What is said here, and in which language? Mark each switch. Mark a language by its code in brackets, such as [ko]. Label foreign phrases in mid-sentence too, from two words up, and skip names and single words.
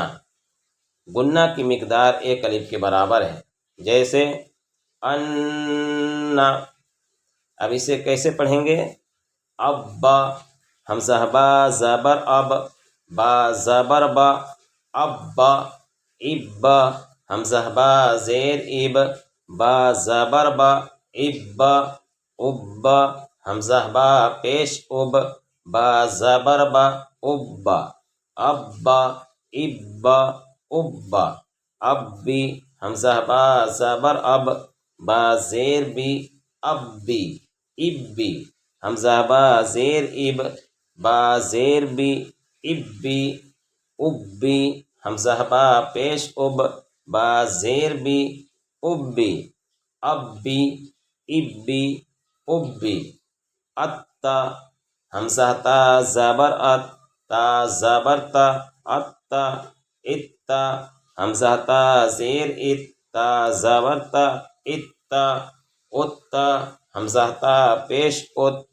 [ur] غنہ کی مقدار ایک الف کے برابر ہے، جیسے ان۔ اب اسے کیسے پڑھیں گے؟ اب، حمزہ با زبر اب، با زبر با، اب، اب، حمزہ با زیر اب، با زبر با، اب، اب، حمزہ با پیش اب، با زبر با، اب، اب، اب، اب، ابی، حمزہ با زبر اب، با زیر بی، ابی، ابی، حمزہ با زیر اب، با زیر بی، ابی، ابی، حمزہ با پیش اب، با زیر بی، ابی، ابی، ابی، ابی، اتا، حمزہ تا زبر ات، تا زبر تا، اتا، اتا، حمزہ تا زیر ات، تا زبر تا، اتا، اتا، حمزہ تا پیش ات،